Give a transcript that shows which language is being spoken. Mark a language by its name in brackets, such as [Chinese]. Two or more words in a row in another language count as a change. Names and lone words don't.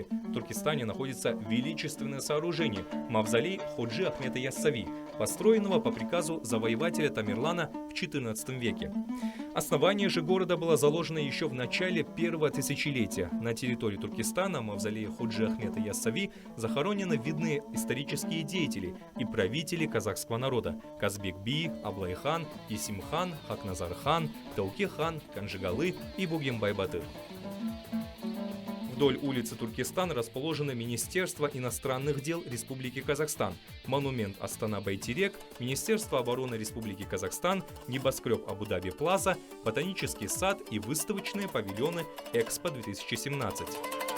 [Russian] В Туркестане находится величественное сооружение – мавзолей Ходжи Ахмета Яссави, построенного по приказу завоевателя Тамерлана в XIV веке. Основание же города было заложено еще в начале первого тысячелетия. На территории Туркестана, в мавзолее Ходжи Ахмета Яссави, захоронены видные исторические деятели и правители казахского народа – Казбек-би, Аблай-хан, Есим-хан, Хакназар-хан, Тауке-хан, Канжигалы и Бугенбай-батыр. Вдоль улицы Туркестан расположены Министерство иностранных дел Республики Казахстан, монумент Астана-Байтерек, Министерство обороны Республики Казахстан, небоскреб Абу-Даби Плаза, ботанический сад и выставочные павильоны Экспо-2017.